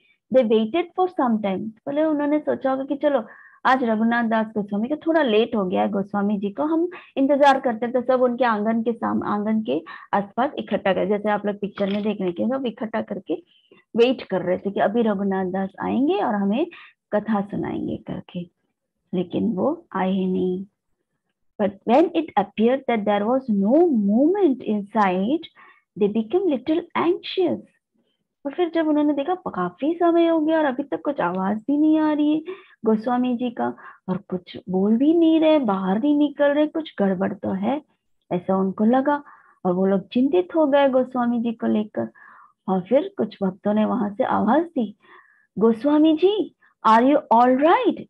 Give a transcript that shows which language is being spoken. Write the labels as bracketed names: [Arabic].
[English] they waited for some time, [Hindi] बोले उन्होंने सोचा होगा कि चलो आज रघुनाथ दास गोस्वामी को थोड़ा लेट हो गया है, गोस्वामी जी को हम इंतजार करते थे। सब उनके आंगन के आसपास इकट्ठा कर, जैसे आप लोग पिक्चर में देख रहे थे, सब इकट्ठा करके वेट कर रहे थे कि अभी रघुनाथ दास आएंगे और हमें कथा सुनाएंगे करके, लेकिन वो आए ही नहीं। [English] But when it appeared that there was no movement inside, they became little anxious. [Hindi] और फिर जब उन्होंने देखा काफी समय हो गया और अभी तक कुछ आवाज भी नहीं आ रही है, गोस्वामी जी का, और कुछ बोल भी नहीं रहे, बाहर नहीं निकल रहे, कुछ गड़बड़ तो है, ऐसा उनको लगा। और वो लोग चिंतित हो गए गोस्वामी जी को लेकर। और फिर कुछ भक्तों ने वहां से आवाज दी, Goswami ji, [English] Are you all right?